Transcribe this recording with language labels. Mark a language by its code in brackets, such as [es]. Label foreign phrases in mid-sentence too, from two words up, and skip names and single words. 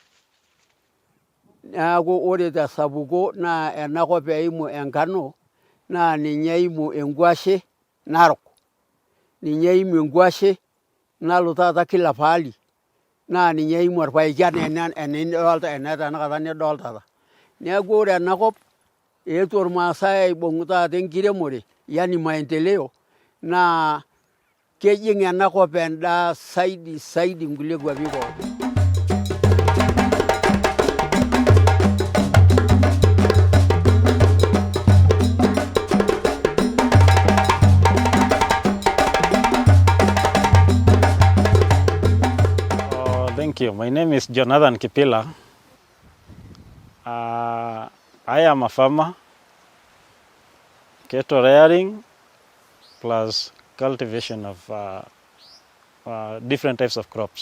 [mas] Neeku ore tesapuko naa enakop eimu enkano naa ninye eimu enkuashe narok, ninye eimu enkuashe nalo taata kila paali, naa ninye eimu orpaeki enaa ena tanakata nidolta taata. Neeku ore enakop eetuo irmaasai aibung' taata enkiremore [sw] yani maendeleo [mas] naa kejing' enakop endaa saidi nkulie kuapi pookin. [en] Thank you. My name is Jonathan Kipila. I am a farmer, cattle rearing, plus cultivation of different types of crops.